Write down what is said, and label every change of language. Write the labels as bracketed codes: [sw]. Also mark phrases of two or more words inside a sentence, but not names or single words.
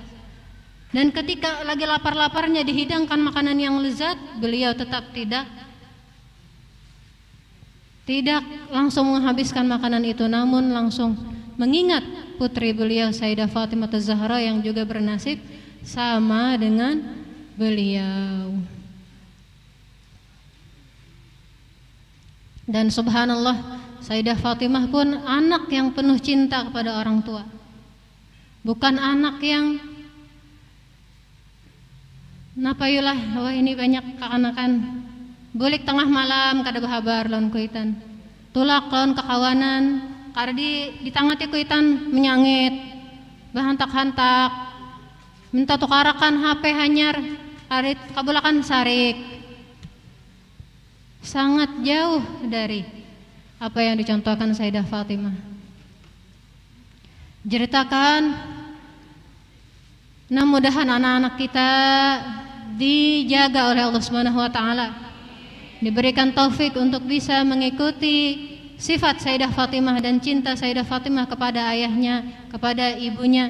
[id] Dan ketika lagi lapar-laparnya dihidangkan makanan yang lezat, beliau tetap tidak langsung menghabiskan makanan itu, namun langsung mengingat putri beliau Sayyidah Fatimah Az-Zahra yang juga bernasib sama dengan beliau. Dan subhanallah, Sayyidah Fatimah pun anak yang penuh cinta kepada orang tua. Bukan anak yang napayulah, [bjn] wah ini banyak kekanakan, bulik tengah malam kada bahabar lawan kuitan, tulak lawan kekawanan, kada ditangati kuitan menyangit, bahantak-hantak, minta tukarakan HP hanyar, kada kabulakan sarik. [id] Sangat jauh dari apa yang dicontohkan Sayyidah Fatimah. Ceritakan, nah mudahan anak-anak kita dijaga oleh Allah [ar] سبحانه وتعالى, [id] diberikan taufik untuk bisa mengikuti sifat Sayyidah Fatimah dan cinta Sayyidah Fatimah kepada ayahnya, kepada ibunya.